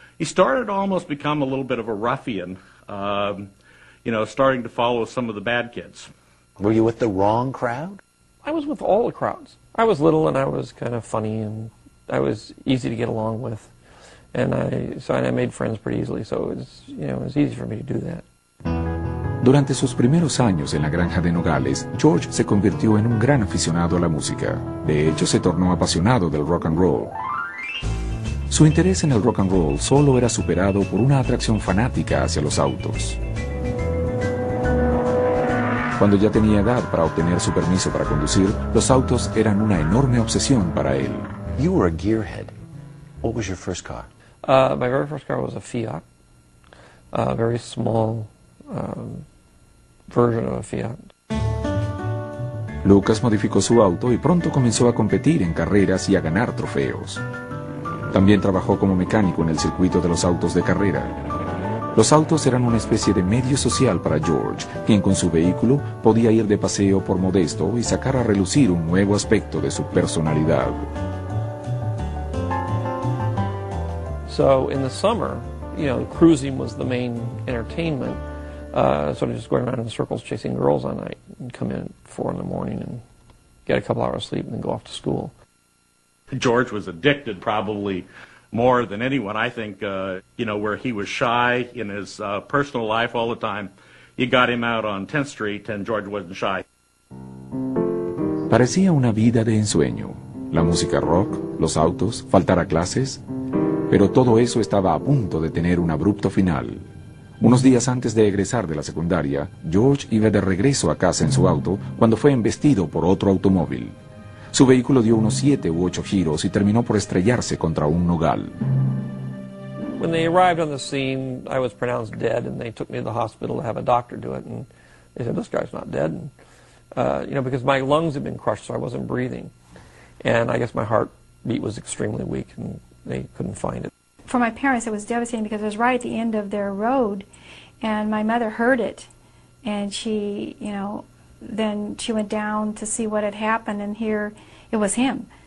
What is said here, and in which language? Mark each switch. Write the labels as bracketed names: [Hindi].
[English] He started to almost become a little bit of a ruffian, you know, starting to follow some of the bad kids. Were you with the wrong crowd? I was with all the crowds. I was little and I was kind of funny and I was easy to get along with. And I made friends pretty easily, so it was easy for me to do that. [Spanish] Durante sus primeros años en la granja de Nogales, George se convirtió en un gran aficionado a la música. De hecho, se tornó apasionado del rock and roll. Su interés en el rock and roll solo era superado por una atracción fanática hacia los autos. Cuando ya tenía edad para obtener su permiso para conducir, los autos eran una enorme obsesión para él. [English] You were a gearhead. What was your first car? My very first car was a Fiat. A very small version of a Fiat. [Spanish] Lucas modificó su auto y pronto comenzó a competir en carreras y a ganar trofeos. También trabajó como mecánico en el circuito de los autos de carrera. Los autos eran una especie de medio social para George, quien con su vehículo podía ir de paseo por Modesto y sacar a relucir un nuevo aspecto de su personalidad. [English] So in the summer, you know, cruising was the main entertainment. sort of just going around in circles chasing girls all night and come in at 4 in the morning and get a couple hours of sleep and then go off to school. George was addicted probably more than anyone. I think, you know, where he was shy in his personal life all the time, you got him out on 10th Street and George wasn't shy. [Spanish] Parecía una vida de ensueño. La música rock, los autos, faltar a clases. Pero todo eso estaba a punto de tener un abrupto final. Unos días antes de egresar de la secundaria, George iba de regreso a casa en su auto cuando fue embestido por otro automóvil. Su vehículo dio unos 7 u 8 giros y terminó por estrellarse contra un nogal. [English] When they arrived on the scene, I was pronounced dead, and they took me to the hospital to have a doctor do it. And they said, "This guy's not dead," and, you know, because my lungs had been crushed, so I wasn't breathing, and I guess my heartbeat was extremely weak, and they couldn't find it. For my parents, it was devastating because it was right at the end of their road, and my mother heard it, and she, you know, then she went down to see what had happened, and here it was him.